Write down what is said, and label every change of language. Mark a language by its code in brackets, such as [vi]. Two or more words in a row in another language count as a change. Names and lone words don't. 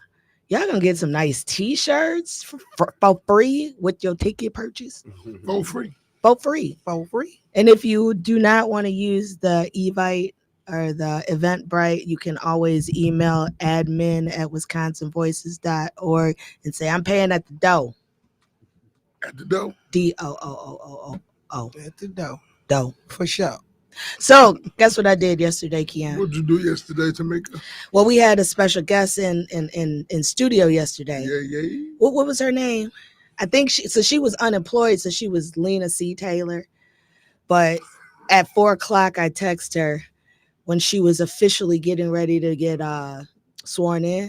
[en] Y'all gonna get some nice t-shirts for free with your ticket purchase. For free. For free. And if you do not want to use the Evite or the Eventbrite, you can always email admin@wisconsinvoices.org and say, I'm paying at the door. At the door? D-O-O-O-O-O. At the door. Dough. For sure. So guess what I did yesterday, Keon? What'd you do yesterday, Tamika? Well, we had a special guest in studio yesterday. Yeah. What was her name? I think she was unemployed, so she was Lena C. Taylor. But at 4 o'clock, I text her when she was officially getting ready to get sworn in.